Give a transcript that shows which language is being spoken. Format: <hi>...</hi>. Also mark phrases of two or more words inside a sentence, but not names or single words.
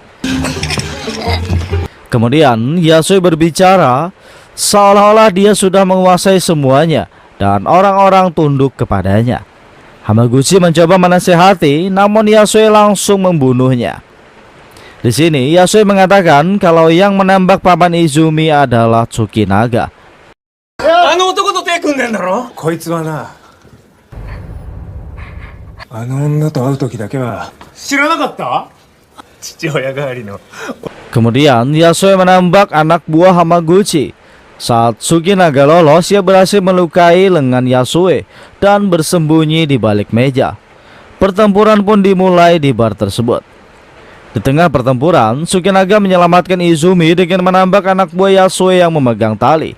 <id>Kemudian Yasue berbicara seolah-olah dia sudah menguasai semuanya dan orang-orang tunduk kepadanya. Hamaguchi mencoba menasihati, namun Yasue langsung membunuhnya. Di sini Yasue mengatakan kalau yang menembak paman Izumi adalah Tsukinaga.</id> <ja>あの男と手組んでんだろ。こいつはな、あの女と会う時だけは知らなかった。父親代わりの。</ja> <id>Kemudian Yasue menembak anak buah Hamaguchi. Saat Tsukinaga lolos, ia berhasil melukai lengan Yasue dan bersembunyi di balik meja. Pertempuran pun dimulai di bar tersebut. Di tengah pertempuran, Tsukinaga menyelamatkan Izumi dengan menembak anak buah Yasue yang memegang tali.</id>